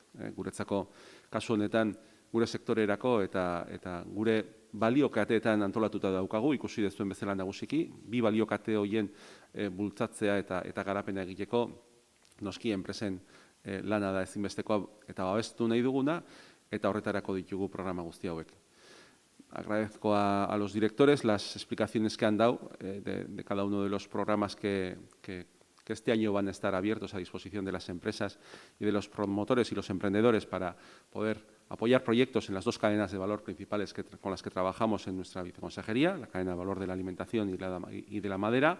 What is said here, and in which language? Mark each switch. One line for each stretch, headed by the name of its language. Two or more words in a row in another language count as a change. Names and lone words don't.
Basque: Guretzako kasu honetan, gure sektorerako eta gure baliokateetan antolatuta daukagu, ikusi dezuen bezala nagusiki, bi baliokate horien bultzatzea eta garapena egiteko, noski enpresen lana da ezinbestekoa eta babestu nahi duguna, eta horretarako ditugu programa guzti hauek.
Spanish: Agradezco a los directores las explicaciones que han dado de cada uno de los programas que este año van a estar abiertos a disposición de las empresas y de los promotores y los emprendedores para poder apoyar proyectos en las dos cadenas de valor principales con las que trabajamos en nuestra viceconsejería, la cadena de valor de la alimentación y de la madera.